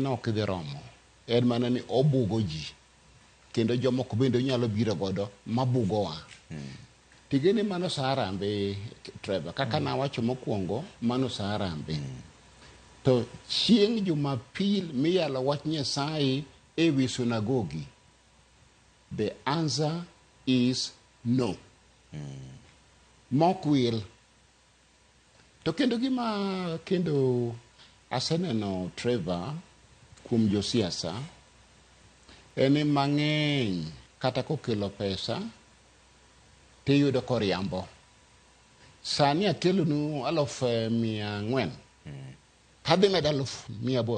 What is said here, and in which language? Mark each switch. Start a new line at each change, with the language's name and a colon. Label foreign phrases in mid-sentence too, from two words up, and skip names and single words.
Luo (Kenya and Tanzania): ok dhi romo en mana ni obugo ji kendo jomoko bende nyalo biro godo mabugowa tigeni mano sa Harambee Trevor kaka nawacho mokwongo mano sa Harambee to chieng' Jumapil miyalo wach Nyasaye e wi sunagogi
English: the answer is no
Luo (Kenya and Tanzania): mok wil to kendo gima kendo aseneno Trevor kuom josiasa en mang'eny kata kokelo pesa tiyudo koriambo sani akelonu 400,000 tadhi med 800,000